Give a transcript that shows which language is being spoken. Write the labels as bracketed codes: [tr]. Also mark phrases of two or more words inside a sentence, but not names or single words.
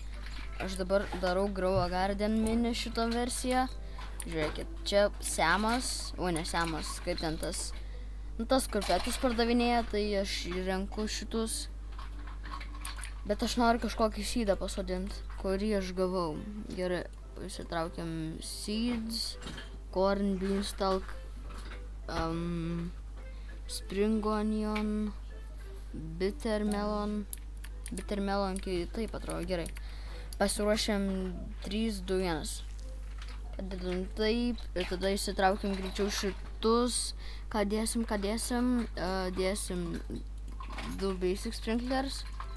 [lt] Aš dabar darau Grow a Garden mini šitą versiją. Žiūrėkit, čia Semas, ne Semas, kaip ten tas, tas kurpetus pardavinėja, tai aš renku šitus. Bet aš noriu kažkokį seedą pasodinti, kurį aš gavau. Gerai, įsitraukiam [en] seeds, corn, beanstalk, spring onion, bitter melon, [lt] kai taip atrodo, gerai. Pasiruošiam 3, 2, 1. Padedam taip ir tada įsitraukiam greičiau šitus. Ką dėsim? Dėsim 2 [en] basic sprinklers.